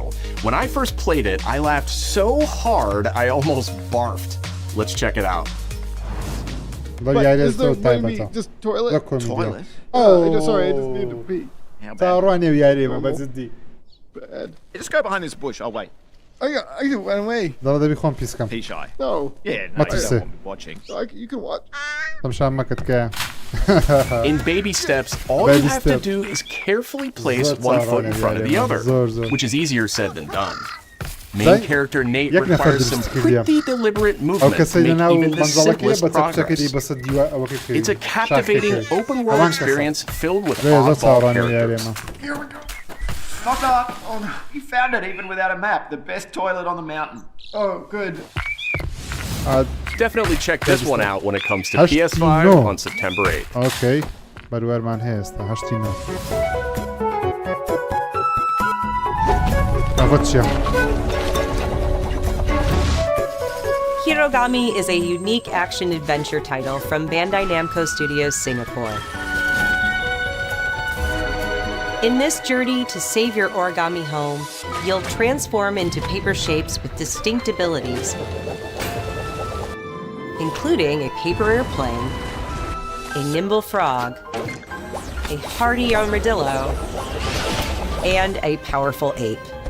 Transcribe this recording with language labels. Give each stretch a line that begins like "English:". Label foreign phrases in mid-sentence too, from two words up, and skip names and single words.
English: When I first played it, I laughed so hard I almost barfed. Let's check it out. But is there maybe just toilet? Toilet? Oh, sorry, I just need to pee. How bad? Just go behind this bush. I'll wait. I can run away.
Central Kurdish: دابا دەبی خۆم پیسکەم.
English: Pee shy. No. Yeah, no, you don't want me watching. You can watch.
Central Kurdish: تەمشان مەکەت کە.
English: In baby steps, all you have to do is carefully place one foot in front of the other, which is easier said than done. Main character Nate requires some pretty deliberate movement to make even the simplest progress. It's a captivating open-world experience filled with oddball characters. Here we go. Knock knock. Oh, you found it even without a map. The best toilet on the mountain. Oh, good. Definitely check this one out when it comes to PS5 on September 8th.
Central Kurdish: Okay. بەروەرمان هەیە ئێستا 89. ئەوە چییە؟
English: Hirogami is a unique action-adventure title from Bandai Namco Studios Singapore. In this journey to save your origami home, you'll transform into paper shapes with distinct abilities, including a paper airplane, a nimble frog, a hardy armadillo, and a powerful ape.